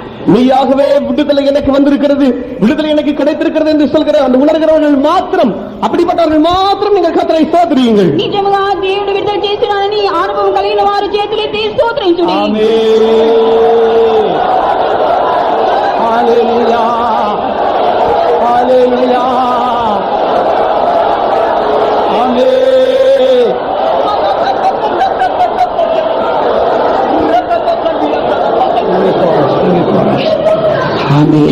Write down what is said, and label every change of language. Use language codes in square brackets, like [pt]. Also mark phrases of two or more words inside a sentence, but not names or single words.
[ta] நீயாகவே விடுதலை எனக்கு வந்திருக்கிறது, விடுதலை எனக்கு கிடைத்திருக்கிறது என்று சொல்கிற அந்த உணர்கிறவர்கள் மாத்திரம், அப்படிப்பட்டவர்கள் மாத்திரம் நீங்கள் கர்த்தரை ஸ்தோத்திரியுங்கள். [te] నిజముగా దేవుడు విడుదల చేస్తున్నాడని అనుభవం కలిగిన వారు చేతులెత్తి స్తోత్రించుడి. Amen. Hallelujah. Hallelujah. Amen. Amen.